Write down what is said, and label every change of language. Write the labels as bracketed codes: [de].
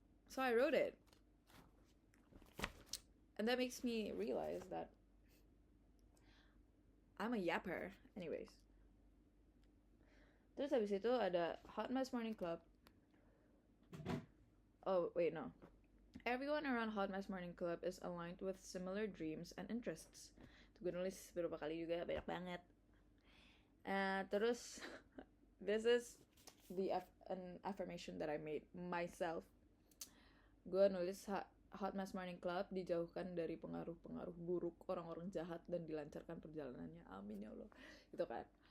[en] So I wrote it, and that makes me realize that I'm a yapper. [id] Anyways, terus habis itu ada Hot Mess Morning Club. [en] Oh wait, no, everyone around Hot Mess Morning Club is aligned with similar dreams and interests. [id] Gue nulis beberapa kali juga, banyak banget. [en] Terus this is an affirmation that I made myself. [id] Gue nulis Hot Mess Morning Club dijauhkan dari pengaruh-pengaruh buruk orang-orang jahat dan dilancarkan perjalanannya, amin ya Allah, gitu kan.